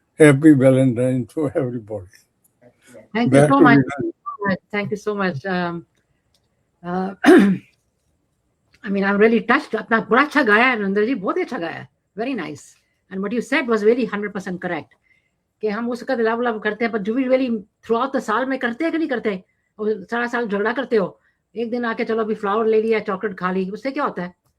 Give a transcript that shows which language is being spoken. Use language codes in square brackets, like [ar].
[en] Happy Valentine to everybody. Thank you so much. Thank you so much. I mean, I'm really touched. [hi] अपना बड़ा अच्छा गाया है नरेंद्र जी, बहुत अच्छा गाया है. [en] Very nice. And what you said was really 100% correct. [hi] कि हम उसका लव करते हैं, पर [en] do we really throughout the [hi] साल में करते हैं कि नहीं करते? और सारा साल झगड़ा करते हो, एक दिन आके चलो अभी फ्लावर ले लिया, चॉकलेट खा ली, उससे क्या होता है?